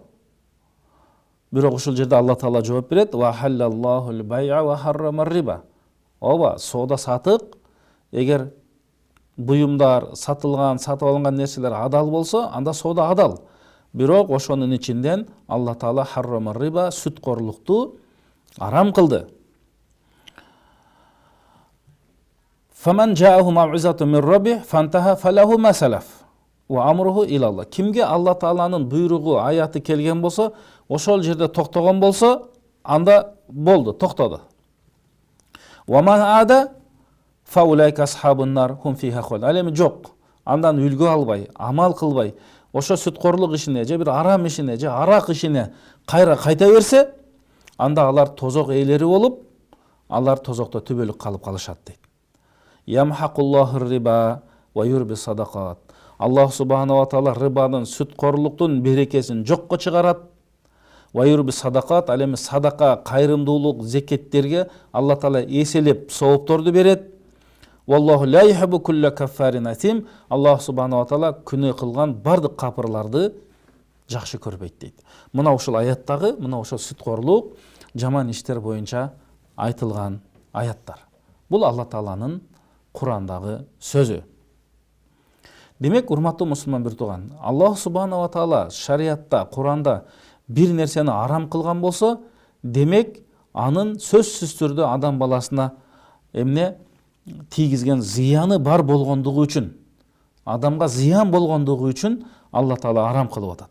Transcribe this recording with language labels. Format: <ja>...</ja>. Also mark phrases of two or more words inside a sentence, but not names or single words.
<ky>Бирок ушул жерде Алла Таала жооп берет:</ky> <ar>«وأحل الله البيع وحرم الربا».</ar> <ky>Ооба, соода сатык, эгер буюмдар, сатып алынган нерселер адал болсо, анда соода адал. Бирок ошонун ичинден Алла Таала</ky> <ar>حرم الربا,</ar> <ky>сүтқорлукту арам кылды.</ky> <ar>فمن جاءه موعظة من ربه فانتهى فله ما سلف وأمره إلى الله.</ar> <ky>Кимге Алла Тааланын буйругу, аяты келген болсо, ошол жерде токтогон болсо, анда болду, токтоду.</ky> <ar>ومن عاد فأولئك أصحاب النار هم فيها خالدون.</ar> <ky>Ал эми жок, андан үлгү албай, амал кылбай, ошо сүткорлук ишине же бир арам ишине же арак ишине кайта берсе, анда алар тозок ээлери болуп, алар тозокто түбөлүк калып калышат дейт.</ky> <ar>يمحق الله الربا ويربي الصدقات.</ar> <ky>Аллах Субхану ва Таала рыбанын, сүткорлуктун берекесин жокко чыгарат.</ky> <ar>ويربي الصدقات,</ar> <ky>ал эми садака, кайрымдуулук, зекеттерге Алла Таала эселеп соопторду берет.</ky> <ar>والله لا يحب كل كفار أثيم.</ar> <ky>Аллах Субхану ва Таала күнөө кылган бардык капырларды жакшы көрбөйт дейт. Мына ушул аяттагы, мына ошол сүткорлук, жаман иштер боюнча айтылган аяттар. Бул Алла Тааланын Кур'андагы сөзү. Демек, урматтуу мусулман бир тууган, Аллах Субхану ва Таала шариатта, Кур'анда бир нерсени арам кылган болсо, демек анын сөзсүз түрдө адам баласына эмне тийгизген зыяны бар болгондугу үчүн, адамга зыян болгондугу үчүн Алла Таала арам кылып атат.</ky>